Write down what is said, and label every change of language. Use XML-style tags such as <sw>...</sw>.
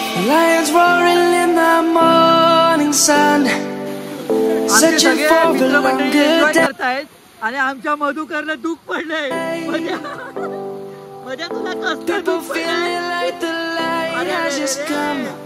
<en>Lions roaring in the morning sun, searching for a longer day.</en> <mr>आणि आमच्या मधुकरला दुःख पडलंय म्हणजे तुला</mr> <en>People feeling like the light has just come.</en>